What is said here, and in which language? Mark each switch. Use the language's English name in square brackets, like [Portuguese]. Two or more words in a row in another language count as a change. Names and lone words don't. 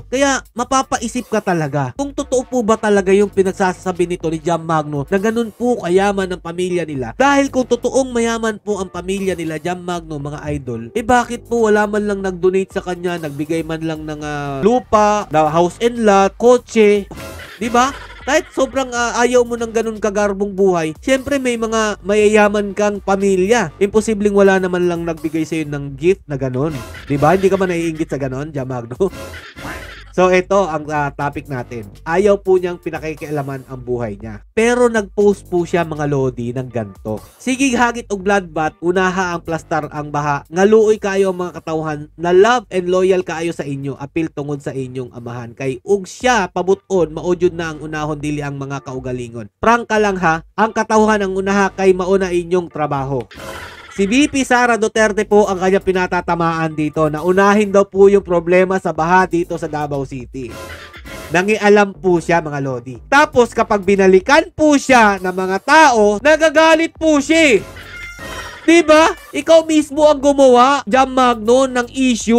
[Filipino] Kaya mapapaisip ka talaga kung totoo po ba talaga yung pinagsasabi nito ni Jam Magno na ganun po kayaman ang pamilya nila. Dahil kung totoong mayaman po ang pamilya nila, Jam Magno, mga idol, bakit po wala man lang nag-donate sa kanya, nagbigay man lang ng lupa, [English] house and lot, [Filipino] kotse, di ba? Kahit sobrang ayaw mo ng ganun kagarbong buhay, syempre may mga mayayaman kang pamilya. Imposibleng wala naman lang nagbigay sa'yo ng gift na ganun. Di ba? Hindi ka man naiinggit sa ganun, Jam Magno? So, ito ang topic natin. Ayaw po niyang pinakikialaman ang buhay niya. Pero nag-post po siya mga Lodi ng ganto. [Cebuano] Sige hagit og bloodbath, unaha ang plastar ang baha. Ngaluoy kayo ang mga katawhan na [English] love and loyal [Cebuano] kaayo sa inyo. Apil tungod sa inyong amahan. Kay ug siya pabuton, maudyod na ang unahon dili ang mga kaugalingon. Prangka lang ha, ang katawhan ang unaha kay mauna inyong trabaho. [Filipino] Si VP Sara Duterte po ang kanyang pinatatamaan dito na unahin daw po yung problema sa baha dito sa Davao City. Nangialam po siya mga Lodi. Tapos kapag binalikan po siya ng mga tao, nagagalit po siya. Diba? Ikaw mismo ang gumawa, Jam Magno, ng issue.